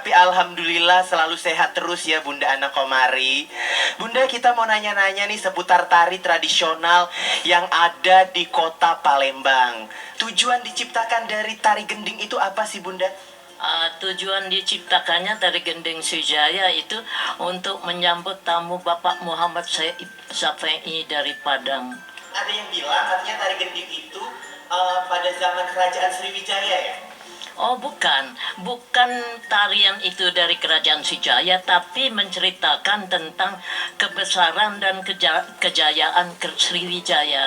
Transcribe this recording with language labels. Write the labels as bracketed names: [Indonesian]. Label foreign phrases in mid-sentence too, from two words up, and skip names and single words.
[Indonesian] Tapi alhamdulillah selalu sehat terus ya Bunda Ana Komari. Bunda, kita mau nanya-nanya nih seputar tari tradisional yang ada di kota Palembang. Tujuan diciptakan dari tari gending itu apa sih Bunda? Tujuan diciptakannya tari gending Sujaya itu untuk menyambut tamu Bapak Muhammad Syafi'i dari Padang. Ada yang bilang katanya tari gending itu pada zaman kerajaan Sriwijaya ya? Oh bukan tarian itu dari kerajaan Sriwijaya, tapi menceritakan tentang kebesaran dan kejayaan Sriwijaya.